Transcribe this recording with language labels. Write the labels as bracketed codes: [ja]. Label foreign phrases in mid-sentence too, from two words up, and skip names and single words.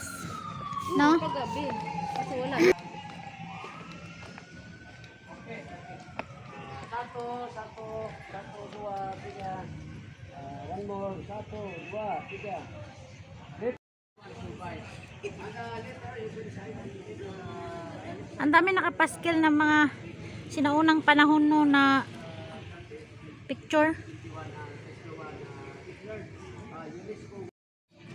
[tl] No? Pag gabi. Kasi wala. [ms] Satu, dua, tiga. [en] One more, [ms] satu, dua, tiga. [tl] Ang dami nakapaskil ng mga sinaunang panahon no na picture.